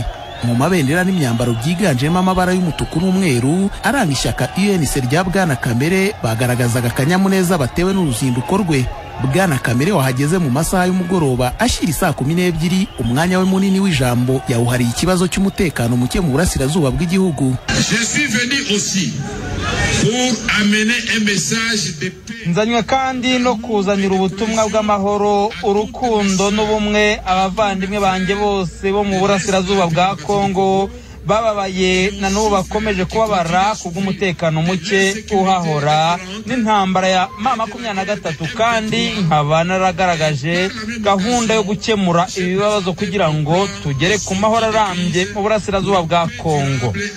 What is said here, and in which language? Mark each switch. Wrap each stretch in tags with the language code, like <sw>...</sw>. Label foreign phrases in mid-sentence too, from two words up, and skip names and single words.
<rw>Mu mabendera n'imyambaro byiganjemo amabara y'umutuku n'umweru aranga ishyaka UNC rya Bwana Kamere bagaragazaga akanyamuneza batewe n'uruzinduko rwe. Bwana Kamere wahageze mu masaha y'umugoroba ashyira saa 12, umwanya we munini w'ijambo yawuhariye ikibazo cy'umutekano muke mu burasirazuba bw'igihugu.</rw> <fr>Je suis venu aussi pour amener un message de paix.</fr> <rw>Nzanywe kandi no kuzanira ubutumwa bw'amahoro, urukundo n'ubumwe abavandimwe banjye bose bo mu burasirazuba bwa Kongo bababaye na n'ubu bakomeje kubabara kubw'umutekano muke uhahora n'intambara ya M23, kandi nkaba naragaragaje gahunda yo gukemura ibibazo kugira ngo tugere ku mahoro arambye mu burasirazuba bwa Kongo.</rw>